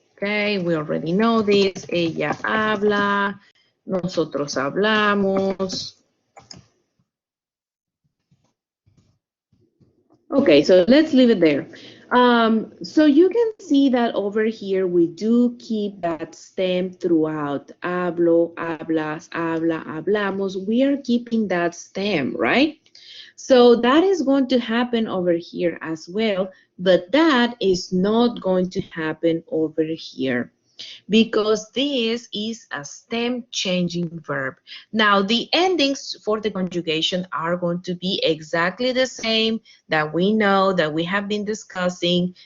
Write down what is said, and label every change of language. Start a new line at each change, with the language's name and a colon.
English: Okay, we already know this.
Spanish: Ella habla. Nosotros hablamos.
English: Okay, so let's leave it there. So you can see that over here we do keep that stem throughout.
Spanish: Hablo, hablas, habla, hablamos.
English: We are keeping that stem, right? So that is going to happen over here as well, but that is not going to happen over here because this is a stem changing verb. Now the endings for the conjugation are going to be exactly the same that we know that we have been discussing.